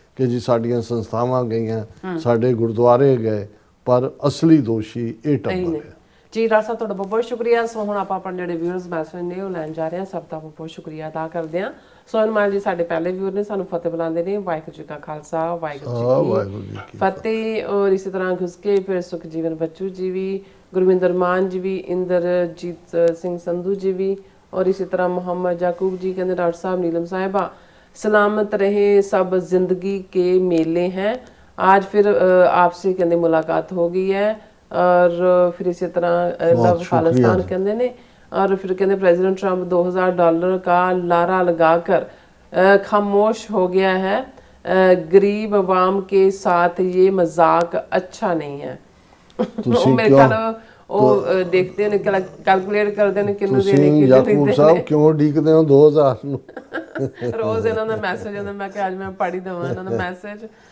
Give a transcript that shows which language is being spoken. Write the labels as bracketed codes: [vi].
[pa] ਕਿ ਜੀ ਸਾਡੀਆਂ ਸੰਸਥਾਵਾਂ ਗਈਆਂ, ਸਾਡੇ ਗੁਰਦੁਆਰੇ ਗਏ, ਪਰ ਅਸਲੀ ਦੋਸ਼ੀ ਇਹ ਟੱਬਰ ਹੈ। ਜੀ ਡਾਕਟਰ ਸਾਹਿਬ ਤੁਹਾਡਾ ਬਹੁਤ ਬਹੁਤ ਸ਼ੁਕਰੀਆ। ਸੋ ਹੁਣ ਆਪਾਂ ਆਪਣੇ ਜਿਹੜੇ ਵਿਊਅਰਸ ਮੈਸੇਜ ਨੇ ਉਹ ਲੈਣ ਜਾ ਰਹੇ ਹਾਂ। ਸਭ ਦਾ ਬਹੁਤ ਬਹੁਤ ਸ਼ੁਕਰੀਆ ਅਦਾ ਕਰਦੇ ਹਾਂ। ਸੋ ਅਨਮੋਲ ਜੀ ਸਾਡੇ ਪਹਿਲੇ ਵਿਊਅਰ ਨੇ, ਸਾਨੂੰ ਫਤਿਹ ਬੁਲਾਉਂਦੇ ਨੇ। ਵਾਹਿਗੁਰੂ ਜੀ ਕਾ ਖਾਲਸਾ, ਵਾਹਿਗੁਰੂ ਜੀ ਕੀ ਫਤਿਹ। ਔਰ ਇਸੇ ਤਰ੍ਹਾਂ ਘੁਸਕੇ ਫਿਰ ਸੁਖਜੀਵਨ ਬੱਚੂ ਜੀ ਵੀ, ਗੁਰਵਿੰਦਰ ਮਾਨ ਜੀ ਵੀ, ਇੰਦਰਜੀਤ ਸਿੰਘ ਸੰਧੂ ਜੀ ਵੀ, [hi] और इसी तरह मोहम्मद याकूब जी कहते डॉक्टर साहब नीलम साहिबा सलामत रहे, सब जिंदगी के मेले हैं, आज फिर आपसे कहते मुलाकात हो गई है। और फिर इसी तरह लव खालिस्तान कहते ने, और फिर कहते प्रेसिडेंट ट्रंप $2000 का लारा लगाकर खामोश हो गया है, गरीब अवाम के साथ ये मजाक अच्छा नहीं है। मेरे ख्याल [pa] ਉਹ ਦੇਖਦੇ ਨੇ, ਕੈਲਕੂਲੇਟ ਕਰਦੇ ਨੇ ਕਿੰਨੂੰ ਦੇਣੇ, ਕਿੰਨੂੰ ਯਾਕੂਬ ਸਾਹਿਬ ਕਿਉਂ ਢੀਕਦੇ ਹੋ 2000 ਨੂੰ? ਰੋਜ਼ ਇਹਨਾਂ ਦਾ ਮੈਸੇਜ ਆਉਂਦਾ, ਮੈਂ ਕਿ ਅੱਜ ਮੈਂ ਪੜ੍ਹ ਹੀ ਦੇਵਾਂ ਇਹਨਾਂ ਦਾ ਮੈਸੇਜ।